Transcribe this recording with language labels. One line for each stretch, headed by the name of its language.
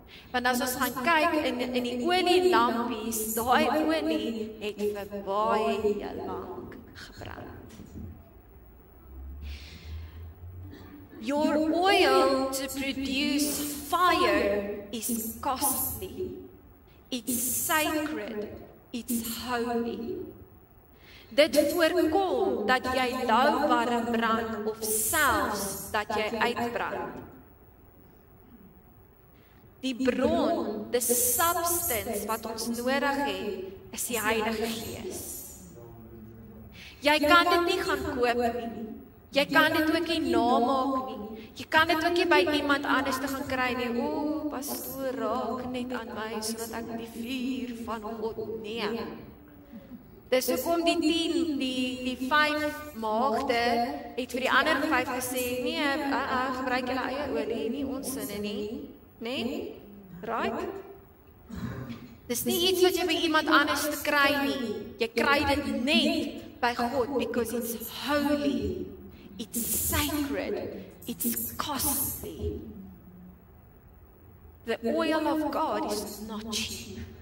Afrikaans: Want as ons gaan kyk in die olielampies, daai olie het vir baie lank gebrand.
English: Your oil to produce fire is costly. It's sacred. It's holy.
Afrikaans: Dit voorkom dat jy loubaar brand of selfs dat jy uitbrand. Die bron, die substance wat ons nodig het, is die Heilige Gees. Jy kan dit nie gaan koop nie. Jy kan dit ook nie namaak nie. Jy kan dit ook nie by iemand anders te gaan kry nie. O, pastoor, raak net aan my sodat ek die vuur van God neem. Dis hoekom die 5 maagde het vir die ander 5 gesê, nee, gebruik julle eie olie, nie ons sinne nie. Nee? Right? Dis nie iets wat jy by iemand anders te kry nie. Jy kry dit net by God,
English: because it's holy, it's sacred, it's costly. The oil of God is not cheap.